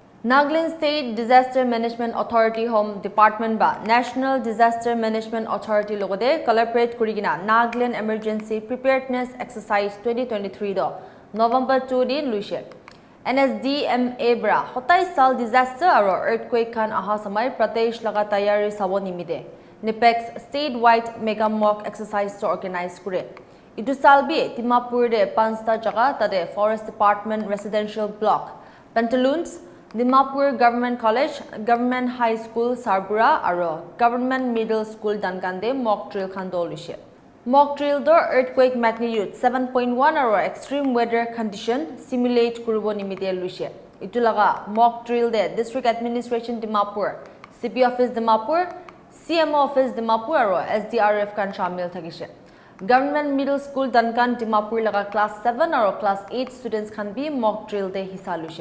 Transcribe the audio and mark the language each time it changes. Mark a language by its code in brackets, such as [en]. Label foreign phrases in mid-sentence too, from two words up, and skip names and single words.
[nag] Nagaland State Disaster Management Authority Home Department ba National Disaster Management Authority logode collaborate kurigina Nagaland Emergency Preparedness Exercise 2023 do November 2 din luise NSDMA bra hotai sal disaster aro earthquake kan aha samai pradesh laga tayari sabo nimide NEPEx [en] statewide mega mock exercise [nag] to organize kure itu salbi Dimapur de pansta jaga tade Forest Department Residential Block Pantaloons DIMAPUR Government College, Government High School Sarbura aro Government Middle School Dankande [en] mock drill [nag] khando lishe. [en] Mock drill [nag] do [en] earthquake magnitude 7.1 [nag] aro [en] extreme weather condition [nag] simulate kuribo nimite lishe. Itu laga mock drill de District Administration Dimapur, CP Office Dimapur, CMO Office Dimapur aro SDRF kan shamil thakise. Government Middle School Dankan Dimapur laga class 7 aro [en] class 8 students [nag] kan bi [en] mock drill [nag] de hisa lishe.